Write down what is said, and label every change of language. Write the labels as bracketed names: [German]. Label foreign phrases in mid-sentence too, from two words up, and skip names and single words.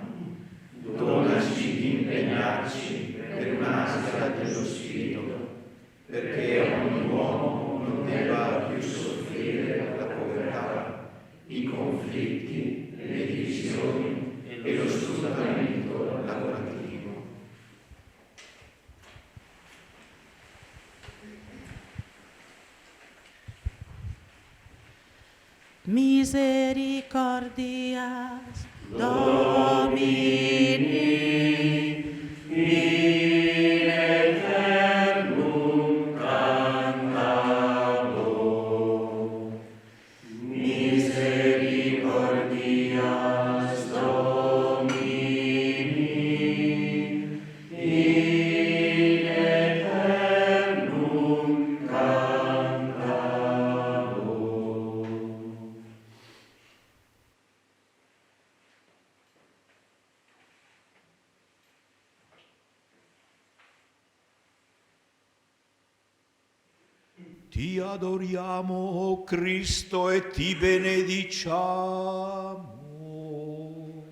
[Italian] Donaci di impegnarci per un'Asia dello spirito, perché ogni uomo non debba più soffrire la povertà, i conflitti, le divisioni e lo sfruttamento lavorativo. [Latin] Misericordias Domini in aeternum cantabo. Misericordias Domini in aeternum cantabo. [Italian] Ti adoriamo, o Cristo, e ti benediciamo.